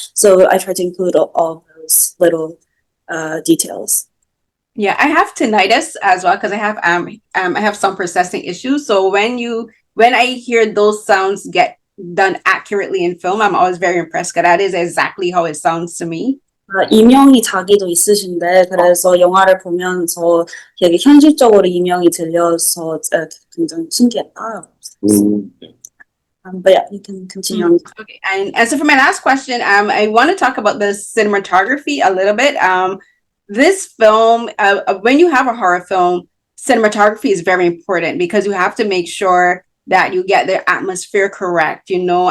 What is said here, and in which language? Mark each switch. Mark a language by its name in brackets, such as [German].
[English] So I tried to include all those little details. Yeah, I have tinnitus as well because I have some processing issues. So when I hear those sounds get done accurately in film, I'm always very impressed because that is exactly how it sounds to me. [Korean] 이명이 자기도 있으신데 그래서 영화를 보면서 되게 현실적으로 이명이 들려서 굉장히 신기했다. [English] But yeah, you can continue on. Okay, and so for my last question, I want to talk about the cinematography a little bit. This film, when you have a horror film, cinematography is very important because you have to make sure that you get the atmosphere correct, you know.